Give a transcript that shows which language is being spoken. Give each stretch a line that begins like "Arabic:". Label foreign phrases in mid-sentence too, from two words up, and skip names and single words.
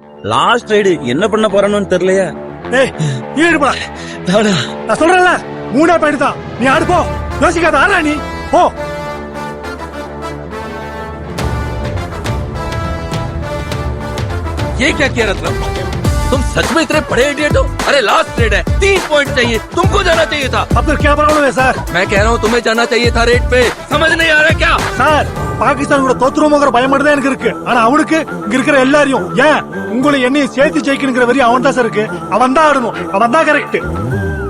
English: last raid
Tamil: என்ன பண்ண போறானு தெரியலையா? ஏய் ஈடுபா, நான் சொல்றேன்ல 3 பாயிண்ட் தான். நீ ஆடு போ, யோசிக்காத ஆடா நீ போ.
Hindi: ये क्या किया रत्नम? तुम सच में इतने बड़े इडियट हो? अरे
English: last raid
Hindi: है, 3 पॉइंट चाहिए, तुमको जाना चाहिए था. अब तो क्या प्रॉब्लम है सर? मैं कह रहा हूँ तुम्हें जाना चाहिए था रेड पे. समझ नहीं आ रहा क्या?
Tamil: சார் பாகிஸ்தான் கூட தோத்துருமோங்கிற பயம் மட்டும் தான் எனக்கு இருக்கு. ஆனா அவனுக்கு இங்க இருக்கிற எல்லாரையும் ஏன் உங்களை என்னையும் சேர்த்து ஜெயிக்கணுங்கிற வரி அவன் தான் சார் இருக்கு. அவன் தான் ஆடணும், அவன் தான் கரெக்ட்.